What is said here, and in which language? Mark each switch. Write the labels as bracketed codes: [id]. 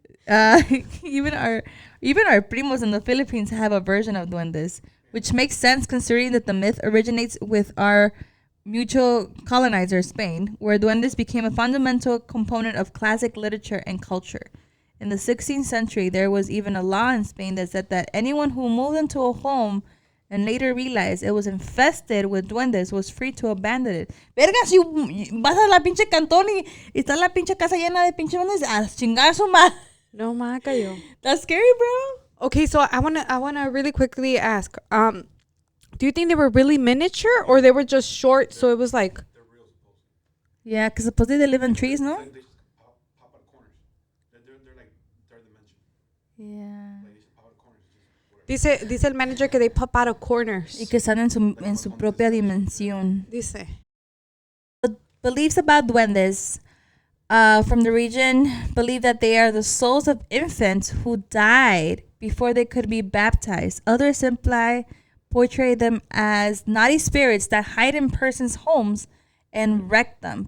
[en] Even our primos in the Philippines have a version of duendes, which makes sense considering that the myth originates with our mutual colonizer, Spain, where duendes became a fundamental component of classic literature and culture. In the 16th century, there was even a law in Spain that said that anyone who moved into a home and later realized it was infested with duendes was free to abandon it. [es] Verga, si vas a la pinche cantón y está la pinche casa llena de pinche duendes, a chingar su madre. No, ma, cayó. [en] That's scary, bro. Okay, so I wanna really quickly ask, do you think they were really miniature or they were just short, so it was like... Yeah, because supposedly they live in trees, no? They just pop out of corners. They're like third dimension. Yeah. Like they just pop out of corners. [es] Dice el manager que [en] they pop out of corners. [es] Y que están en su propia dimensión. Dice. [en] Beliefs about duendes from the region believe that they are the souls of infants who died before they could be baptized. Others portray them as naughty spirits that hide in persons' homes and wreck them.